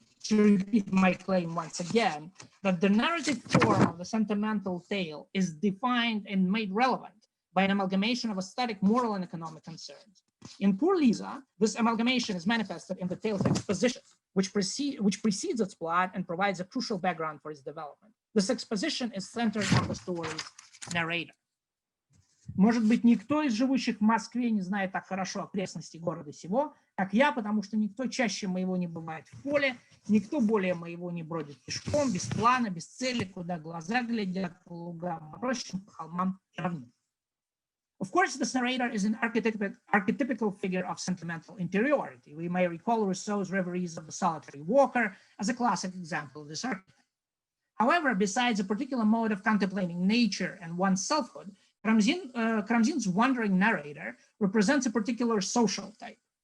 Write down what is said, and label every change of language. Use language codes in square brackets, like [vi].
[en] to repeat my claim once again, that the narrative form of the sentimental tale is defined and made relevant by an amalgamation of aesthetic, moral, and economic concerns. In Poor Liza, this amalgamation is manifested in the tale's exposition, which precedes its plot and provides a crucial background for its development. This exposition is centered on the story's narrator. [ru] Может быть, никто из живущих в Москве не знает так хорошо окрестности города сего, как я, потому что никто чаще моего не бывает в поле, никто более моего не бродит пешком, без плана, без цели, куда глаза глядят, по лугам, по рощам, по холмам и равнинам. [en] Of course, this narrator is an archetypical figure of sentimental interiority. We may recall Rousseau's Reveries of the Solitary Walker as a classic example of this archetype. However, besides a particular mode of contemplating nature and one's selfhood, Karamzin's wandering narrator represents a particular social type.